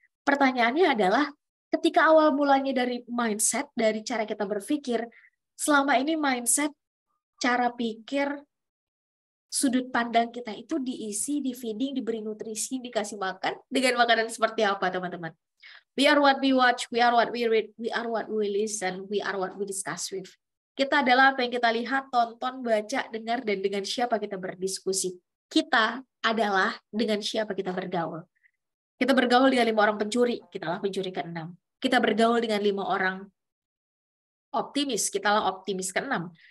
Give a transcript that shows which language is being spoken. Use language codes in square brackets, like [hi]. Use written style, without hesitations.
[id] Pertanyaannya adalah, ketika awal mulanya dari mindset, dari cara kita berpikir, selama ini mindset, cara pikir, sudut pandang kita itu diisi, di-feeding, diberi nutrisi, dikasih makan, dengan makanan seperti apa, teman-teman? [en] We are what we watch, we are what we read, we are what we listen, we are what we discuss with. [id] Kita adalah apa yang kita lihat, tonton, baca, dengar, dan dengan siapa kita berdiskusi. Kita adalah dengan siapa kita bergaul. Kita bergaul dengan 5 orang pencuri, kitalah pencuri ke-6. Kita bergaul dengan 5 orang optimis, kitalah optimis ke-6.